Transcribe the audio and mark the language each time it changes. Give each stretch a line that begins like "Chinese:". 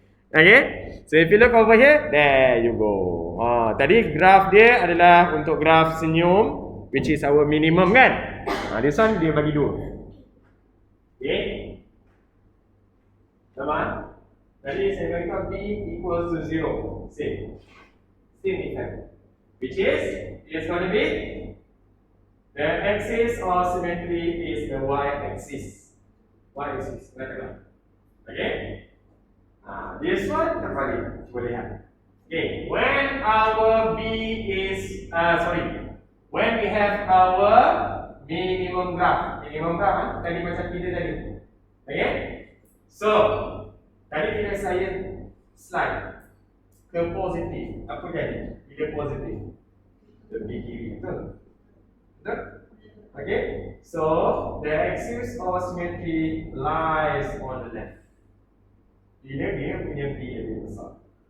English: Okay, so if you look over here, there you go.
Malay: Tadi graf dia adalah untuk graf senyum,
English: which is our minimum
Malay: kan.
English: This one
Malay: dia bagi 2. Okay, sama. Tadi saya bagi B
English: equals to 0. Same effect, which is going to be the axis of symmetry is the y-axis.
Malay: Okay.
English: This one
Malay: terbalik. Cuba lihat.
English: Okay, when our B is when we have our minimum graph
Malay: tadi macam kita tadi. Okay, so tadi bila saya slide ke positif, apa jadi? Bila positif lebih kiri, betul?
English: Okay, so the axis of symmetry lies on the left.
Malay: Bila dia punya B lebih besar.